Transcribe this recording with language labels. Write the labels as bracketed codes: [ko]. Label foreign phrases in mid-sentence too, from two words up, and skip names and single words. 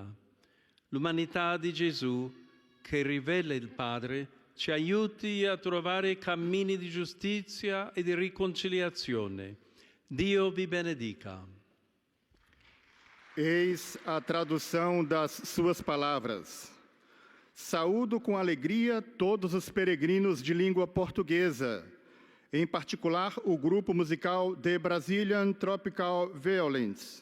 [it] L'umanità di Gesù, che rivela il Padre, ci aiuti a trovare cammini di giustizia e di riconciliazione. Dio vi benedica. [pt] Eis a tradução das suas palavras. Saúdo com alegria todos os peregrinos de língua portuguesa, em particular o grupo musical The Brazilian Tropical Violins.